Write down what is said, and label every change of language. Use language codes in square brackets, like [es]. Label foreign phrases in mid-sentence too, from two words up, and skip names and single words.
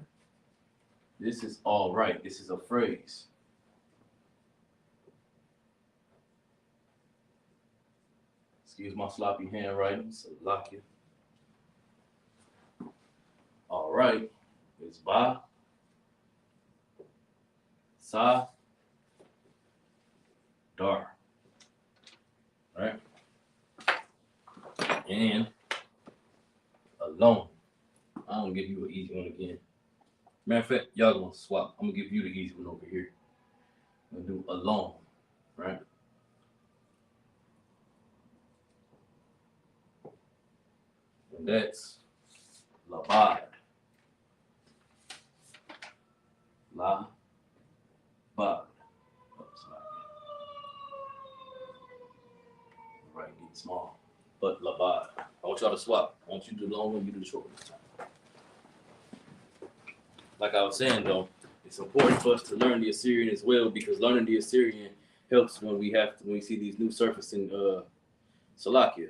[en] This is all right. This is a phrase. Excuse my sloppy handwriting. So lock you. All right. It's ba, sa, dar. All right. And alone. I'm gonna give you an easy one again. Matter of fact, y'all gonna swap. I'm gonna give you the easy one over here. I'm gonna do alone, right? And that's labad. La, bad. Right, get small. But labad. I want y'all to swap. I want you to do the long one, you do the short one this time. Like I was saying though, it's important for us to learn the Assyrian as well, because learning the Assyrian helps when we see these new surfacing Salakia.